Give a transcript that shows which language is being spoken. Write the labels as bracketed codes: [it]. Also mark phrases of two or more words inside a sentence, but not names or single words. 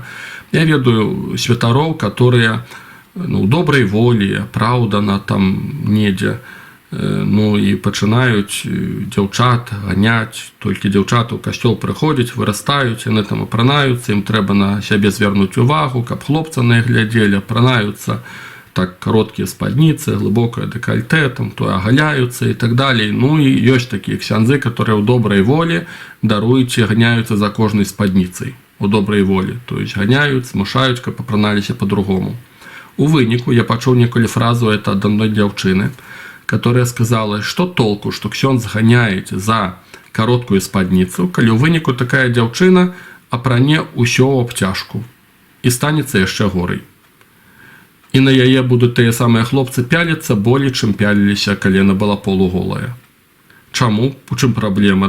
[be] Я ведаю святароў, которые, ну, добрай волі, апраўдана там недзе, ну, і пачынаюць дзяўчат ганяць, толькі дзяўчаты ў касцёл прыходзяць, вырастаюць, яны там апранаюцца, ім трэба на сябе звярнуць увагу, каб хлопца на іх глядзелі, апранаюцца, так, кароткія спадніцы, глыбокае дэкальтэ, там, то агаляюцца і так далей. Ну, і ёсць такія ксяндзы, которые ў добрай волі даруюць і ганяюцца за кожнай спадніцай, у добрай волі, [ru] то есть [be] ганяюць, змушаюць, каб апраналіся по-другому. У выніку я пачуў некалі фразу это ад адной дзяўчыны, [ru] которая сказала, что толку, что [be] ксёндз ганяець за кароткую спадніцу, калі ў выніку такая дзяўчына апране ўсё ў абцяжку і станецца яшчэ горай. І на яе будуць тыя самыя хлопцы пяліцца болей, чым пяліліся, калі яна была полуголая. Чаму? У чым праблема?